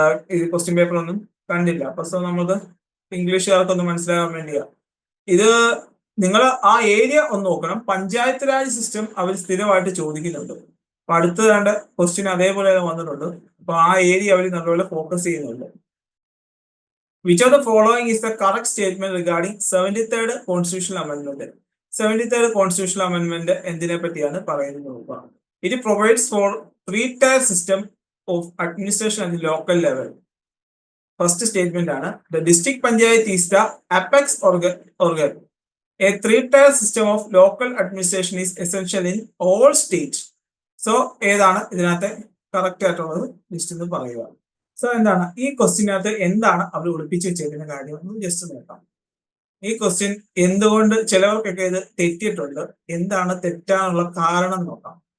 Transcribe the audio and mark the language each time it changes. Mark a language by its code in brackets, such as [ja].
[ml] ഈ ക്വസ്റ്റ്യൻ പേപ്പറൊന്നും കണ്ടില്ല. അപ്പൊ സോ നമുക്ക് ഇംഗ്ലീഷുകാർക്കൊന്നും മനസ്സിലാകാൻ വേണ്ടിയാ. ഇത് നിങ്ങൾ ആ ഏരിയ ഒന്ന് നോക്കണം. പഞ്ചായത്ത് രാജ് സിസ്റ്റം അവർ സ്ഥിരമായിട്ട് ചോദിക്കുന്നുണ്ട്. അപ്പൊ അടുത്ത രണ്ട് ക്വസ്റ്റ്യൻ അതേപോലെ വന്നിട്ടുണ്ട്. അപ്പൊ ആ ഏരിയ അവർ നല്ലപോലെ ഫോക്കസ് ചെയ്യുന്നുണ്ട്. [en] Which of the following is the correct statement regarding 73rd constitutional amendment? [ml] 73rd constitutional amendment എന്തിനെ പറ്റിയാണ് പറയുന്നത് നോക്കുക. [en] It provides for 3-tier system of administration at the local level. First statement ആണ്, the district panchayat is the apex organ. A 3-tier system of local administration is essential in all states. [ml] So ഏതാണ് ഇതിനകത്ത് correct ആയിട്ടുള്ളത് list എന്ന് പറയുക. So എന്താണ് ഈ ക്വസ്റ്റ്യനകത്ത് എന്താണ് അവർ ഒളിപ്പിച്ച് വെച്ചേക്കുന്ന കാര്യം ഒന്ന് ജസ്റ്റ് നോക്കാം. ഈ ക്വസ്റ്റ്യൻ എന്തുകൊണ്ട് ചിലവർക്കൊക്കെ ഇത് തെറ്റിയിട്ടുണ്ട്, എന്താണ് തെറ്റാനുള്ള കാരണം നോക്കാം.